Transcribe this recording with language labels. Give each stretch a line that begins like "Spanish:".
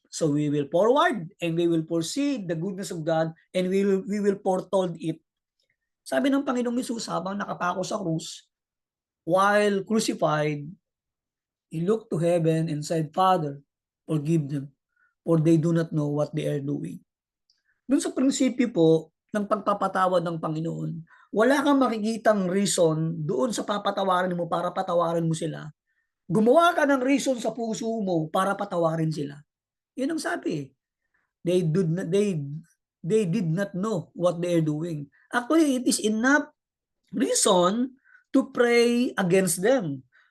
English: So we will forward and we will foresee the goodness of God and we will foretold it.
Filipino: Sabi ng Panginoong Hesus habang nakapako sa krus,
English: while crucified, he looked to heaven and said, Father, forgive them, for they do not know what they are doing.
Filipino: Doon sa prinsipyo po ng pagpapatawad ng Panginoon, wala kang makikitang reason doon sa papatawarin mo para patawarin mo sila. Gumawa ka ng reason sa puso mo para patawarin sila. Yun ang sabi.
English: They did not know what they are doing. Actually, it is enough reason to pray against them.